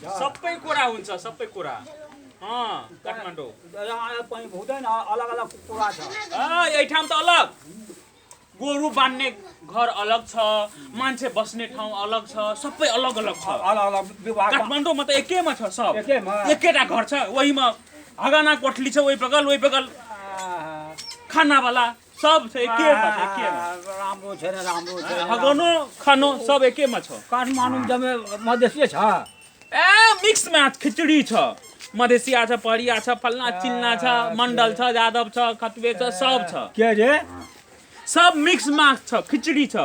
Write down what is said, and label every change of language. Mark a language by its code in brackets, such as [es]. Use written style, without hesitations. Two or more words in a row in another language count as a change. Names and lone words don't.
[ne] सबै कुरा हुन्छ सबै कुरा काठमाडौँ यहाँ पनि हुँदैन अलग अलग कुरा छ ऐठाम त अलग गोरु बान्ने घर अलग छ मान्छे बस्ने ठाउँ अलग छ सबै अलग अलग छ अलग अलग विभाग काठमाडौँमा त एकेमा छ सब एकेमा एकेटा घर छ वहीमा हगाना कोठली छ ओइ बगल खानावाला सब छ एकेमा छ एकेमा राम्रो छैन राम्रो छैन हगानो खानो सब एकेमा छ काठमाडौँ जम्मै मधेसी छ ए [en] mix match [ne] खिचडी छ मधेसिया छ पहरिया छ फल्ना चिल्ना छ मण्डल छ यादव छ खतवे छ सब छ के रे सब [en] mix match [ne] छ खिचडी छ